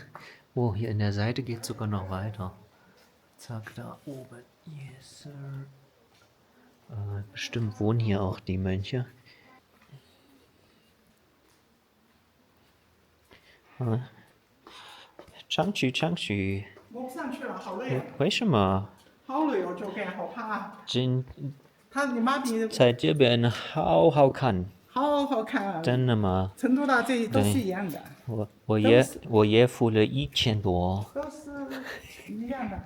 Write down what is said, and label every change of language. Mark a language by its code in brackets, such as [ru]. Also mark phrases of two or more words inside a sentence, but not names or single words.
[de] Oh, hier in der Seite geht sogar noch weiter. Zack, da oben. [en] Yes, sir. [de] Bestimmt wohnen hier auch die Mönche. Changqu, Changqu. [zh] 我不上去了，好累啊，为什么？好累哦，就干，好怕啊。今你妈比在这边好好看，好好看啊，真的吗？成都到这里都是一样的，我也付了1000多都是一样的。